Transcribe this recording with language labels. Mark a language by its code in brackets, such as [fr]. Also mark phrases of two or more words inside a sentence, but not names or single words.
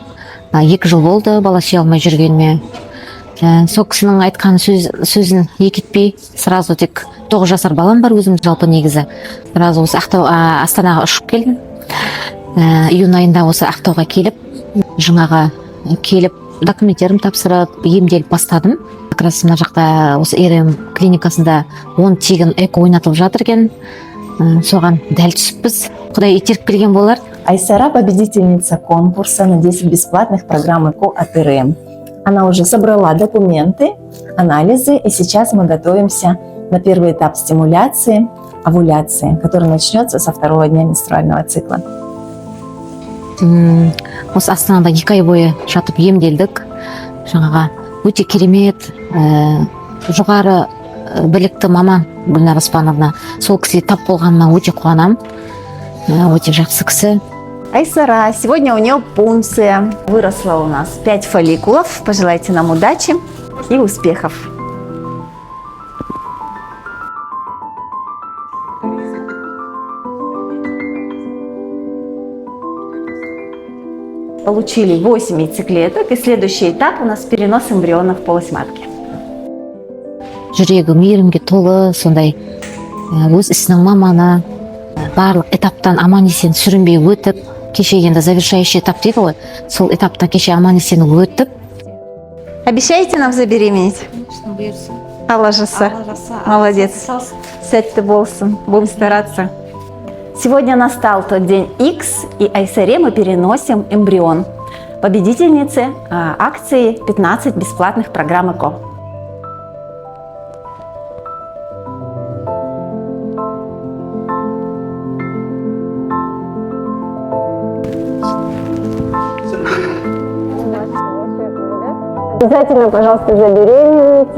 [kk] 2 жыл болды бала сүйе алмай жүргеніме. Сол кісінің айтқан сөзін екі етпей, сразу тек 9 жасар балам бар өзім жалпы негізі. Сразу осы Астанаға ұшып келдім. Июнь айында осы Ақтауға келіп, жаңаға келіп, документтерім тапсырып, емделіп бастадым. [ru] Как раз [kk] мына жақта осы РМ клиникасында 10 тегін эко ойнатылып жатыр екен. Соған дәл түсіппіз. Құдай итеріп келген болар. [ru] Айсара — победительница конкурса на 10 бесплатных программ ЭКО от РМ. Она уже собрала документы, анализы, и сейчас мы готовимся на первый этап стимуляции, овуляции, который начнется со 2-го дня менструального цикла. [kk] Осы Астанада 2 ай бойы жатып емделдік. Жаңаға өте керемет, жоғары білікті маман Гүлнар Аспановна. Сол кісіге тап болғанына өте қуанам. Өте жақсы кісі. [ru] Айсара, сегодня у нее пункция. Выросло у нас 5 фолликулов. Пожелайте нам удачи и успехов. Получили 8 яйцеклеток, и следующий этап у нас перенос эмбриона в полость матки. [kk] Жүрегі мейірімге толы, сондай өз ісінің маманы, барлық этаптан аман есен сүрінбей өтіп, кеше енді [ru] завершающий этап [kk] дейді ғой, сол этаптан кеше аман есен өтіп. [ru] Обещаете нам забеременеть? [kk] Алла жаса. Молодец. Сәтті болсын. [ru] Будем стараться. Сегодня настал тот день X, и Айсаре мы переносим эмбрион. Победительницы акции 15 бесплатных программ ЭКО. Обязательно, пожалуйста, забеременейте.